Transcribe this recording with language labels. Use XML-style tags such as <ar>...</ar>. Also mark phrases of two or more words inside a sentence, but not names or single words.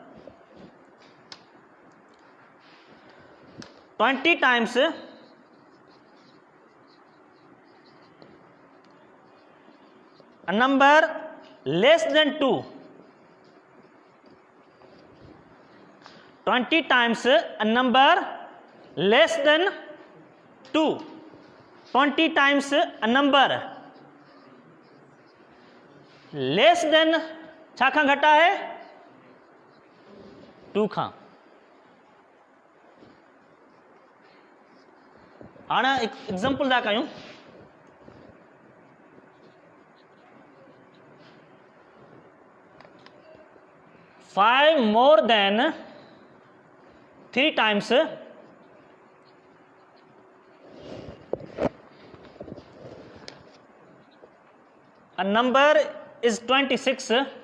<en>20 times a number less than 2। 20 times a number less than 2। 20 times a number less than</en> <sd>छा खां घटि आहे 2 खां। हाणे एग्जाम्पल था कयूं।</sd> <en>five more than 3 times a number is 26।</en>